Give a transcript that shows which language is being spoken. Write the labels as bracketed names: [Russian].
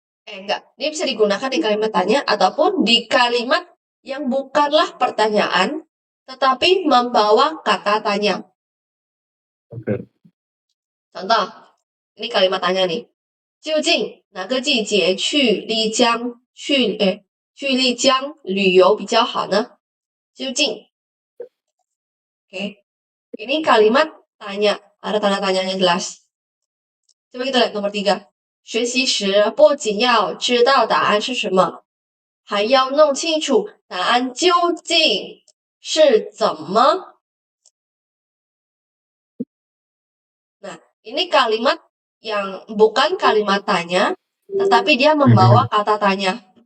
[Indonesian] Dia bisa digunakan di kalimat tanya ataupun di kalimat yang bukanlah pertanyaan tetapi membawa kata tanya. Oke. Contoh, ini kalimat tanya nih. [Chinese] 究竟哪个季节去丽江旅游比较好呢？究竟.Oke. [Indonesian] Ini kalimat tanya, ada tanda tanyanya jelas. Coba kita lihat nomor 3. [Chinese] 学习时不仅要知道答案是什么，还要弄清楚答案究竟是怎么. [Indonesian] Nah, ini kalimat yang bukan kalimat tanya, tetapi dia membawa kata tanya.